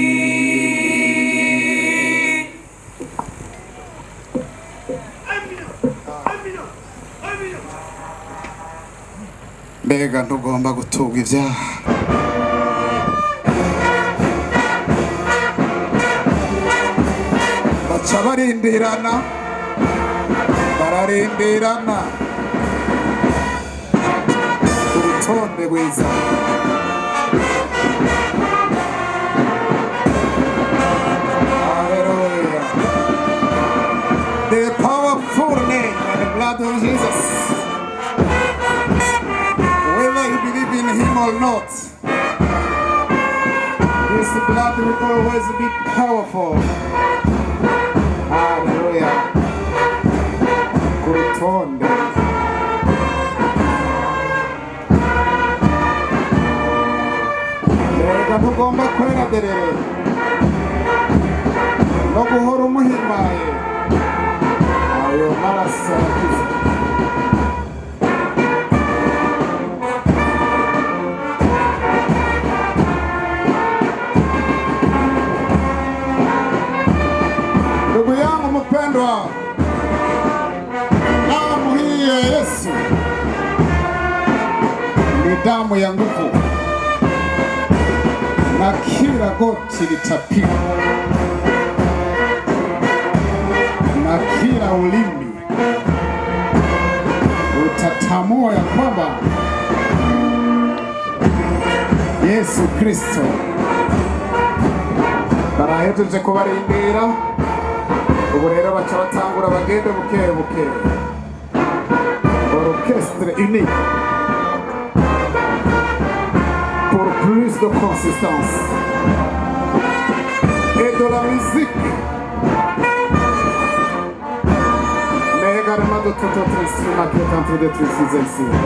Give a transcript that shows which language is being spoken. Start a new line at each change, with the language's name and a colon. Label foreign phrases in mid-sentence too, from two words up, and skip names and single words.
Swahili: wapi?
Rundi: mbega ntugomba gutunga ibyaha. Baca barindirana bararindirana urutonde rwiza.
English: Hallelujah. The powerful name and the blood of Jesus, whether you believe in him or not, this blood will always be powerful.
Rundi: Hallelujah. Kurutonde. Mbega ntugomba kwera derere no guhora umuhimbaye. Ayo maraso arakiza.
Swahili: Ndugu yangu mpendwa, damu hii ya Yesu ni damu ya nguvu, na kila goti litapigwa na kila ulimi utatamua ya kwamba Yesu Kristo.
Rundi: Barahejeje kubarindira, ubu rero baca batangura bagende buke buke.
French: Orchestre uni pour plus de consistance et de la musique, mais également de tout autre instrument qui est en train d'être utilisé ici.